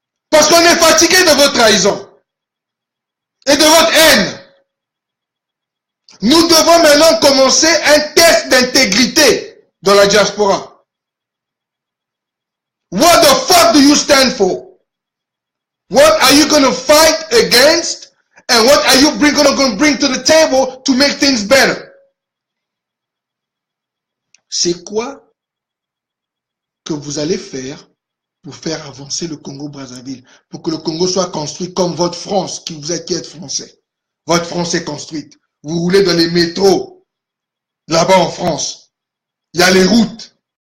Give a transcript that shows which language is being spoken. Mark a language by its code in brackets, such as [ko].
[fr] Parce qu'on est fatigué de votre trahison et de votre haine. Nous devons maintenant commencer un test d'intégrité dans la diaspora. [en] What the fuck do you stand for? What are you going to fight against? And what are you going to bring to the table to make things better? [fr] C'est quoi que vous allez faire pour faire avancer le Congo-Brazzaville, pour que le Congo soit construit comme votre France, qui êtes français. Votre France est construite. Vous roulez dans les métros, là-bas en France. Il y a les routes.